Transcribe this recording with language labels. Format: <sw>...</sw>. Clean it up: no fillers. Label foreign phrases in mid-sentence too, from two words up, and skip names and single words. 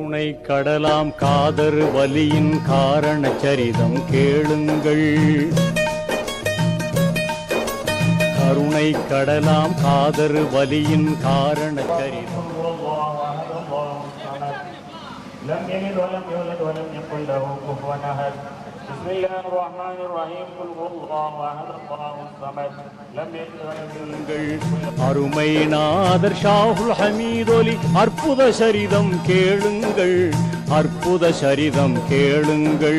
<ta>கடலாம் காதர் வலியின் காரண சரிதம் கேளுங்கள். கருணை கடலாம் காதர் வலியின் காரண சரிதம்.</ta> <ar>لم يلد ولم يولد ولم يكن له كفوا احد. بسم الله الرحمن الرحيم. قل هو الله احد الله الصمد لم يلد ولم يولد.</ar> <ta>அருமை நாதர் ஷாஹுல் ஹமீத் ஒலி அற்புத சரிதம் கேளுங்கள். அற்புத சரிதம் கேளுங்கள்.</ta>